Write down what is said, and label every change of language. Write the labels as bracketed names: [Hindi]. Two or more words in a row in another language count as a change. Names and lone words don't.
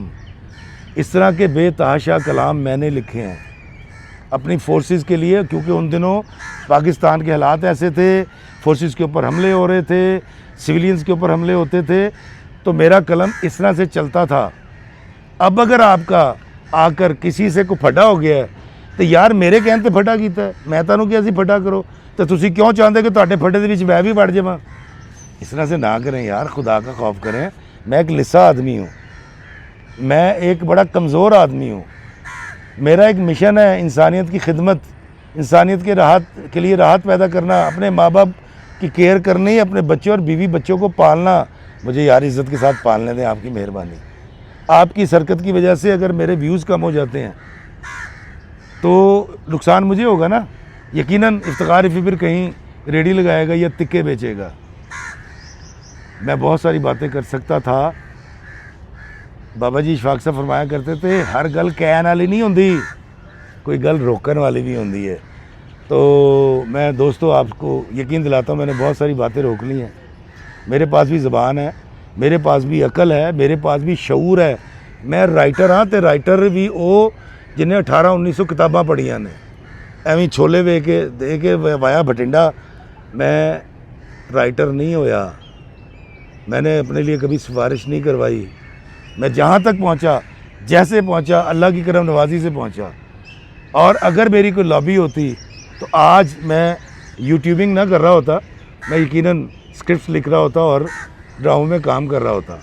[Urdu] اس طرح کے بے تحاشا کلام میں نے لکھے ہیں اپنی فورسز کے لیے, کیونکہ ان دنوں پاکستان کے حالات ایسے تھے, فورسز کے اوپر حملے ہو رہے تھے, سویلینز کے اوپر حملے ہوتے تھے, تو میرا قلم اس طرح سے چلتا تھا اب اگر آپ کا آ کر کسی سے کوئی پھٹا ہو گیا ہے تو یار [Punjabi] میرے کہنے تے پھٹا کیتا ہے, میں تانوں کیا سی پھٹا کرو, تو تسی کیوں چاہتے کہ تہاڈے پھٹے دے وچ میں بھی وڑ جاواں؟ [Urdu] اس طرح سے نہ کریں یار, خدا کا خوف کریں. میں ایک لسا آدمی ہوں, میں ایک بڑا کمزور آدمی ہوں. میرا ایک مشن ہے انسانیت کی خدمت, انسانیت کے راحت کے لیے راحت پیدا کرنا, اپنے ماں باپ کی کیئر کرنی, اپنے بچوں اور بیوی بچوں کو پالنا. مجھے یار عزت کے ساتھ پالنے دیں, آپ کی مہربانی. آپ کی حرکت کی وجہ سے اگر میرے ویوز کم ہو جاتے ہیں تو نقصان مجھے ہوگا نا. یقیناً افتخار ایفی پھر کہیں ریڈی لگائے گا یا تکے بیچے گا. میں بہت ساری باتیں کر سکتا تھا. بابا جی اشفاق صاحب فرمایا کرتے تھے [Punjabi] ہر گل کہن والی نہیں ہوندی, کوئی گل روکن والی بھی ہوندی ہے. [Urdu] تو میں دوستو آپ کو یقین دلاتا ہوں میں نے بہت ساری باتیں روک لی ہیں. میرے پاس بھی زبان ہے, میرے پاس بھی عقل ہے, میرے پاس بھی شعور ہے. [Punjabi] میں رائٹر ہاں, تے رائٹر بھی وہ جنہیں 1800-1900 کتاباں پڑھیاں نے. ایویں چھولے وے کے دے کے وایا بھٹنڈا میں رائٹر نہیں ہویا. [Urdu] میں نے اپنے لیے کبھی سفارش نہیں کروائی. میں جہاں تک پہنچا, جیسے پہنچا, اللہ کی کرم نوازی سے پہنچا. اور اگر میری کوئی لابی ہوتی تو آج میں یوٹیوبنگ نہ کر رہا ہوتا, میں یقیناً اسکرپٹس لکھ رہا ہوتا اور ڈراموں میں کام کر رہا ہوتا.